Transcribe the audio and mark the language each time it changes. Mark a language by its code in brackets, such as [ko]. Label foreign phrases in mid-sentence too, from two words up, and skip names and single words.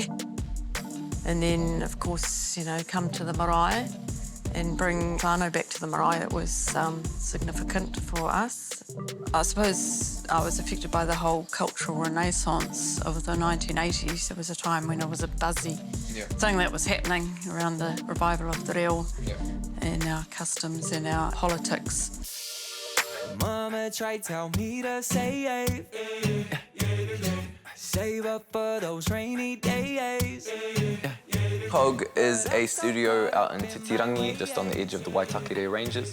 [en] And then, of course, you know, come to the marae and bring whānau back to the marae. It was significant for us. I suppose I was affected by the whole cultural renaissance of the 1980s. It was a time when it was a buzzy thing that was happening around the revival of [mi] te reo [en] and our customs and our politics. Mama tried to tell me to save, save up for those rainy days. Cog is a studio out in Te Tirangi, just on the edge of the Waitakere Ranges.